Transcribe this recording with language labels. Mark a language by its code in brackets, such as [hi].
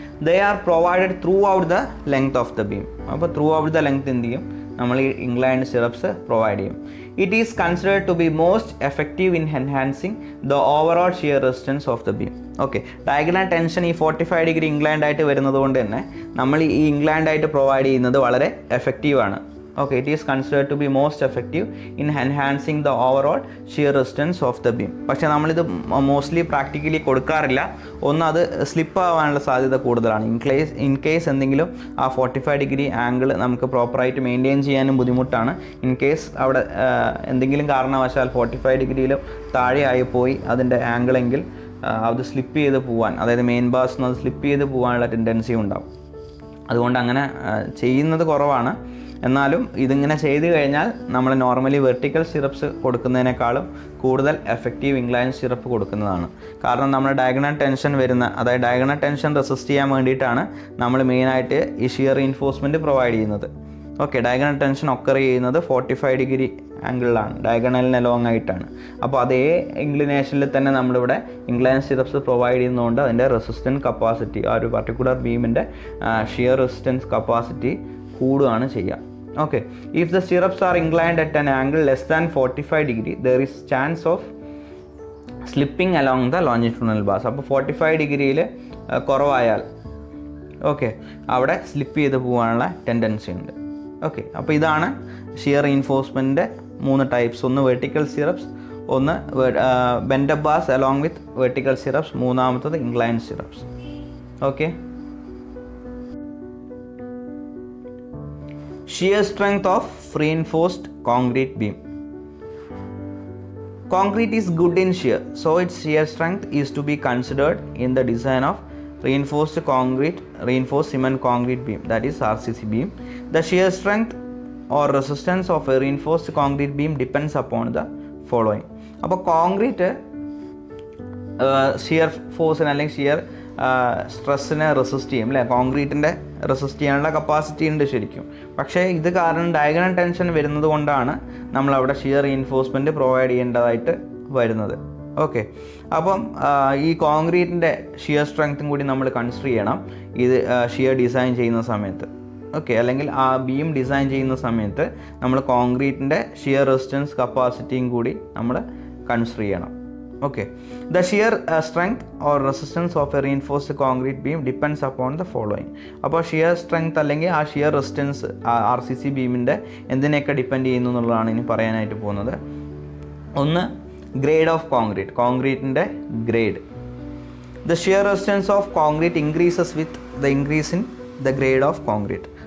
[en] They are provided throughout the length of the beam. [ml] അപ്പോൾ through out the length എന്ത് ചെയ്യും, നമ്മൾ ഈ ഇൻക്ലൈൻഡ് സിറപ്സ് പ്രൊവൈഡ് ചെയ്യും. [en] It is considered to be most effective in enhancing the overall shear resistance of the beam. [ml] Okay, diagonal tension ഈ 45 degree inclined ആയിട്ട് വരുന്നത് കൊണ്ട് തന്നെ നമ്മൾ ഈ ഇൻക്ലൈൻഡ് ആയിട്ട് പ്രൊവൈഡ് ചെയ്യുന്നത് വളരെ എഫക്റ്റീവാണ്. [en] Okay, it is considered to be most effective in enhancing the overall shear resistance of the beam. [ml] പക്ഷേ നമ്മളിത് മോസ്റ്റ്ലി പ്രാക്ടിക്കലി കൊടുക്കാറില്ല. ഒന്ന്, അത് സ്ലിപ്പ് ആവാനുള്ള സാധ്യത കൂടുതലാണ്. ഇൻ കേസ് എന്തെങ്കിലും ആ 45 ഡിഗ്രി ആംഗിൾ നമുക്ക് പ്രോപ്പറായിട്ട് മെയിൻറ്റെയിൻ ചെയ്യാനും ബുദ്ധിമുട്ടാണ്. ഇൻ കേസ് അവിടെ എന്തെങ്കിലും കാരണവശാൽ 45 ഡിഗ്രിയിലും താഴെയായി പോയി അതിൻ്റെ ആംഗിളെങ്കിൽ അത് സ്ലിപ്പ് ചെയ്ത് പോകാൻ, അതായത് മെയിൻ ബാസ് അത് സ്ലിപ്പ് ചെയ്ത് പോകാനുള്ള ടെൻഡൻസി ഉണ്ടാവും. അതുകൊണ്ട് അങ്ങനെ ചെയ്യുന്നത് കുറവാണ്. എന്നാലും ഇതിങ്ങനെ ചെയ്തു കഴിഞ്ഞാൽ നമ്മൾ നോർമലി വെർട്ടിക്കൽ സിറപ്സ് കൊടുക്കുന്നതിനേക്കാളും കൂടുതൽ എഫക്റ്റീവ് ഇൻക്ലൈൻഡ് സിറപ്പ് കൊടുക്കുന്നതാണ്. കാരണം നമ്മൾ ഡയഗണൽ ടെൻഷൻ വരുന്ന, അതായത് ഡയഗണൽ ടെൻഷൻ റെസിസ്റ്റ് ചെയ്യാൻ വേണ്ടിയിട്ടാണ് നമ്മൾ മെയിനായിട്ട് ഈ ഷിയർ റീഇൻഫോഴ്സ്മെൻറ്റ് പ്രൊവൈഡ് ചെയ്യുന്നത്. ഓക്കെ, ഡയഗണൽ ടെൻഷൻ ഒക്കർ ചെയ്യുന്നത് 45 ഡിഗ്രി ആംഗിളിലാണ്, ഡയഗണലിന് അലോങ് ആയിട്ടാണ്. അപ്പോൾ അതേ ഇൻക്ലിനേഷനിൽ തന്നെ നമ്മളിവിടെ ഇൻക്ലൈൻഡ് സിറപ്സ് പ്രൊവൈഡ് ചെയ്യുന്നതുകൊണ്ട് അതിൻ്റെ റെസിസ്റ്റൻസ് കപ്പാസിറ്റി, ആ ഒരു പർട്ടിക്കുലർ ബീമിൻ്റെ ഷിയർ റെസിസ്റ്റൻസ് കപ്പാസിറ്റി കൂടുകയാണ് ചെയ്യുക. [en] Okay, if the stirrups are inclined at an angle less than 45 degree, there is chance of slipping along the longitudinal bars. [ml] അപ്പോൾ 45 ഡിഗ്രിയിൽ കുറവായാൽ ഓക്കെ അവിടെ slip ചെയ്ത് പോകാനുള്ള ടെൻഡൻസി ഉണ്ട്. ഓക്കെ, അപ്പോൾ ഇതാണ് ഷിയർ റീഇൻഫോഴ്സ്മെൻറ്റിൻ്റെ 3 ടൈപ്സ്. ഒന്ന് വെർട്ടിക്കൽ സിറപ്സ്, ഒന്ന് bend bars along with vertical syrups, മൂന്നാമത്തത് inclined syrups. [en] Okay, shear strength of reinforced concrete beam. Concrete is good in shear, so its shear strength is to be considered in the design of reinforced cement concrete beam, that is RCC beam. The shear strength or resistance of a reinforced concrete beam depends upon the following. [ml] അപ്പോൾ concrete shear ഫോഴ്സിന് അല്ലെങ്കിൽ shear സ്ട്രെസ്സിനെ resist ചെയ്യും അല്ലേ. കോൺക്രീറ്റിൻ്റെ resist ചെയ്യാനുള്ള capacity ഉണ്ട് ശരിക്കും. പക്ഷേ ഇത് കാരണം ഡയഗണൽ ടെൻഷൻ വരുന്നത് കൊണ്ടാണ് നമ്മളവിടെ ഷിയർ റീഇൻഫോഴ്സ്മെൻറ്റ് പ്രൊവൈഡ് ചെയ്യേണ്ടതായിട്ട് വരുന്നത്. ഓക്കെ, അപ്പം ഈ കോൺക്രീറ്റിൻ്റെ ഷിയർ സ്ട്രെങ്ത്തും കൂടി നമ്മൾ കൺസിഡർ ചെയ്യണം ഇത് ഷിയർ ഡിസൈൻ ചെയ്യുന്ന സമയത്ത്. ഓക്കെ, അല്ലെങ്കിൽ ആ ബീം ഡിസൈൻ ചെയ്യുന്ന സമയത്ത് നമ്മൾ കോൺക്രീറ്റിൻ്റെ ഷിയർ റെസിസ്റ്റൻസ് കപ്പാസിറ്റിയും കൂടി നമ്മൾ കൺസിഡർ ചെയ്യണം. [en] Okay, the shear strength or resistance of a reinforced concrete beam depends upon the following. [ml] അപ്പോൾ ഷിയർ സ്ട്രെങ്ത് അല്ലെങ്കിൽ ആ ഷിയർ റെസിസ്റ്റൻസ് RCC ബീമിൻ്റെ എന്തിനെയൊക്കെ ഡിപ്പെൻഡ് ചെയ്യുന്നു എന്നുള്ളതാണ് ഇനി പറയാനായിട്ട് പോകുന്നത്. ഒന്ന്, grade of concrete, കോൺക്രീറ്റിൻ്റെ grade. [en] The shear resistance of concrete increases with the increase in the grade of concrete.